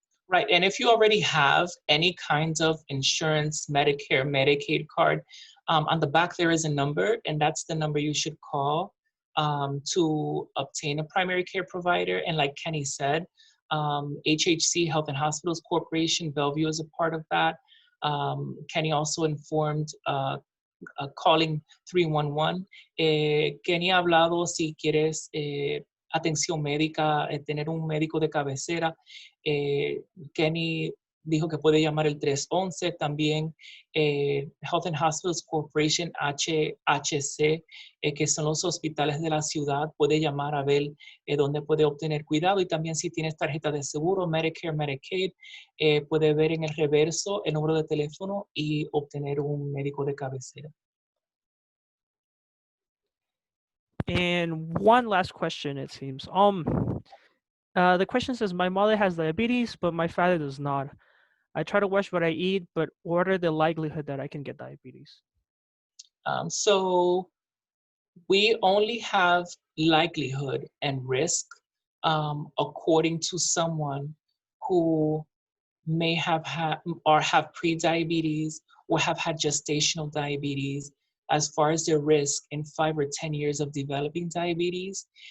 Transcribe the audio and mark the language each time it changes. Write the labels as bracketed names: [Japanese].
[English] Right, and if you already have any kinds of insurance, Medicare, Medicaid card, on the back there is a number, and that's the number you should call to obtain a primary care provider. And like Kenny said, HHC, Health and Hospitals Corporation, Bellevue is a part of that. Kenny also informed calling 311. [Spanish] Kenny ha hablado si quieres atención médica, tener un médico de cabecera. Kenny dijo que puede llamar el 311 también. Health and Hospitals Corporation, HHC, que son los hospitales de la ciudad, puede llamar a ver dónde puede obtener cuidado. Y también si tienes tarjeta de seguro, Medicare, Medicaid, puede ver en el reverso el número de teléfono y obtener un médico de cabecera. [English] And one last question, it seems. The question says, my mother has diabetes, but my father does not. I try to watch what I eat, but what are the likelihood that I can get diabetes? So we only have likelihood and risk according to someone who may have had or have pre-diabetes or have had gestational diabetes as far as their risk in 5 or 10 years of developing diabetes.